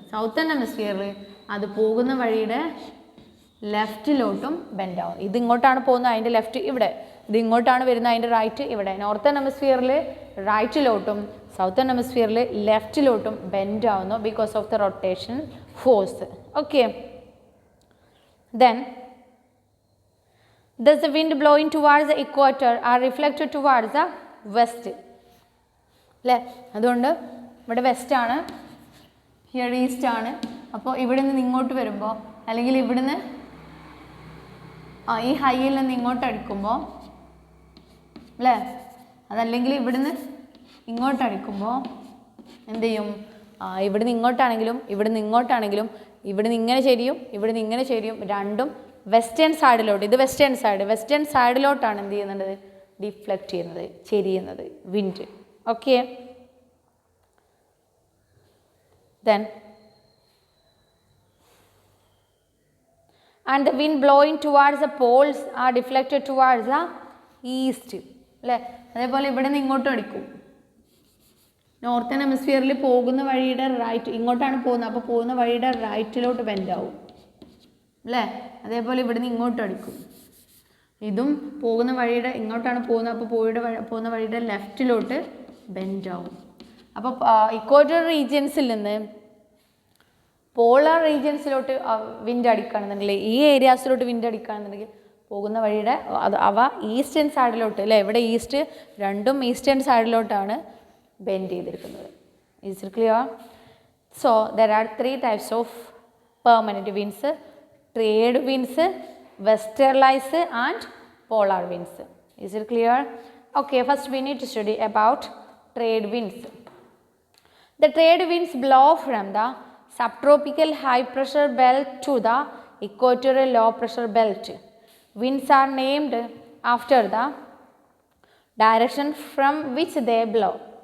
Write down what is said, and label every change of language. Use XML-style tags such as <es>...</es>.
<ml>സൗത്തൺ ഹെമിസ്ഫിയറിൽ അത് പോകുന്ന വഴിയുടെ ലെഫ്റ്റിലോട്ടും ബെൻഡ് ആവും. ഇത് ഇങ്ങോട്ടാണ് പോകുന്നത്, അതിൻ്റെ ലെഫ്റ്റ് ഇവിടെ. ഇത് ഇങ്ങോട്ടാണ് വരുന്നത്, അതിൻ്റെ റൈറ്റ് ഇവിടെ. നോർത്തേൺ ഹെമിസ്ഫിയറിൽ റൈറ്റിലോട്ടും സൗത്തൺ ഹെമിസ്ഫിയറിൽ ലെഫ്റ്റിലോട്ടും ബെൻഡ് ആവുന്നു</ml> <en>Because of the rotation force. Okay, then Thus the wind blowing towards the equator are reflected towards the west.</en> <ml>അല്ലേ? അതുകൊണ്ട് ഇവിടെ വെസ്റ്റ് ആണ്, ഹിയർ ഈസ്റ്റ് ആണ്. അപ്പോൾ ഇവിടെ നിന്ന് ഇങ്ങോട്ട് വരുമ്പോൾ അല്ലെങ്കിൽ ഇവിടുന്ന് ഈ ഹൈയിൽ നിന്ന് ഇങ്ങോട്ട് അടിക്കുമ്പോൾ അല്ലേ, അതല്ലെങ്കിൽ ഇവിടുന്ന് ഇങ്ങോട്ട് അടിക്കുമ്പോൾ എന്ത് ചെയ്യും? ഇവിടുന്ന് ഇങ്ങോട്ടാണെങ്കിലും ഇവിടുന്ന് ഇങ്ങോട്ടാണെങ്കിലും ഇവിടുന്ന് ഇങ്ങനെ ശരിയും ഇവിടുന്ന് ഇങ്ങനെ ശരിയും രണ്ടും വെസ്റ്റേൺ സൈഡിലോട്ട്, ഇത് വെസ്റ്റേൺ സൈഡിലോട്ടാണ് എന്ത് ചെയ്യുന്നത്? ഡിഫ്ലക്റ്റ് ചെയ്യുന്നത്, ചെരിയുന്നത് wind.</ml> <en>Okay, then and the wind blowing towards the poles are deflected towards the east.</en> <ml>അല്ലേ? അതേപോലെ ഇവിടെ നിന്ന് ഇങ്ങോട്ടും അടിക്കും. നോർത്തേൺ ഹെമിസ്ഫിയറിൽ പോകുന്ന വഴിയുടെ റൈറ്റ്, ഇങ്ങോട്ടാണ് പോകുന്നത്, അപ്പോൾ പോകുന്ന വഴിയുടെ റൈറ്റിലോട്ട് ബെൻഡ് ആവും അല്ലേ? അതേപോലെ ഇവിടെ നിന്ന് ഇങ്ങോട്ടും അടിക്കും. ഇതും പോകുന്ന വഴിയുടെ ഇങ്ങോട്ടാണ് പോകുന്നത്, അപ്പോൾ പോകുന്ന വഴിയുടെ ലെഫ്റ്റിലോട്ട് ബെൻഡ് ആവും. അപ്പോൾ ഇക്വേറ്റർ റീജിയൻസിൽ നിന്ന് പോളാർ റീജിയൻസിലോട്ട് വിൻഡ് അടിക്കുകയാണെന്നുണ്ടെങ്കിൽ, ഈ ഏരിയാസിലോട്ട് വിൻഡ് അടിക്കുകയാണെന്നുണ്ടെങ്കിൽ പോകുന്ന വഴിയുടെ അവ ഈസ്റ്റേൺ സൈഡിലോട്ട് അല്ലേ? ഇവിടെ ഈസ്റ്റ് രണ്ടും ഈസ്റ്റേൺ സൈഡിലോട്ടാണ് ബെൻഡ് ചെയ്തിരിക്കുന്നത്.</ml> <en>Is it clear? So there are 3 types of permanent winds: trade winds, westerlies and polar winds. Is it clear? Okay, first we need to study about trade winds. The trade winds blow from the subtropical high pressure belt to the equatorial low pressure belt. Winds are named after the direction from which they blow.</en>